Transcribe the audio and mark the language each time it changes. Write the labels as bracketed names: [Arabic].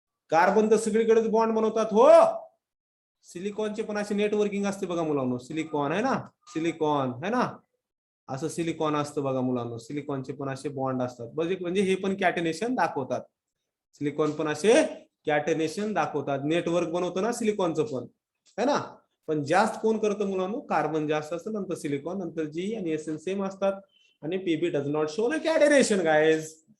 [Marathi] Carbon तर सगळीकडेच bond बनवतात हो. सिलिकॉनचे पण असे नेटवर्किंग असते बघा मुलांनो. सिलिकॉन आहे ना, सिलिकॉन आहे ना, असं सिलिकॉन असतं बघा मुलांनो. सिलिकॉनचे पण असे बॉन्ड असतात, म्हणजे हे पण कॅटेनेशन दाखवतात. सिलिकॉन पण असे कॅटेनेशन दाखवतात. नेटवर्क बनवतं ना सिलिकॉनचं पण, [Hindi] है ना? [Marathi] पण जास्त कोण करतं मुलांनो? कार्बन जास्त असतं, नंतर सिलिकॉन, नंतर जी आणि एसएन सेम असतात. [English] आणि PB does not show the catenation guys.